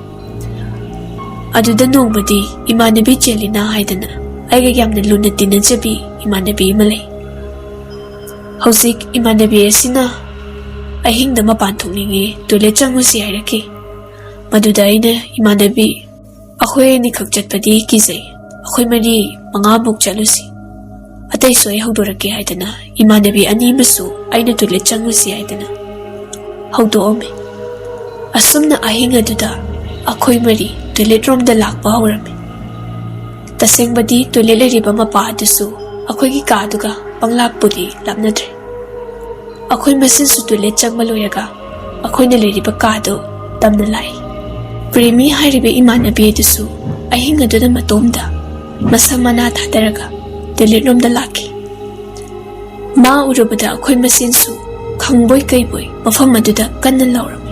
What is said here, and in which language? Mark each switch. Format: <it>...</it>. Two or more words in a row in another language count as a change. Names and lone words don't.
<mni>Aduda nongmadi imanabi chelina haidana aiga yamna luna tinajabi imanabi malay. Hauzik imanabi asina ahingda mapan thokningi toilet changusi hairaki. Maduda aina imanabi akoy ni khak chatpadi kizai. Akoy mari mangabuk chalusi. Atay soy hawdoraki haidana imanabi ani masu aina toilet changusi haidana. Hawdo ome. Asumna ahing aduda akoy mari</mni> <en>toilet room</en> <mni>da lakpa hawrami. Asengba di toilet leriba mapa adusu akoy gi kaaduga panglapudi lapnadre. Akoy masin su toilet changma loyaga akoy na leriba kaado tamna lai. Premi hairibe imanabi adusu ahing aduda matomda masamana thadaraga</mni> <en>toilet room</en> <mni>da laki. Ma urubada akoy masin su khangboy kayboy mafam aduda kanna laurami.</mni>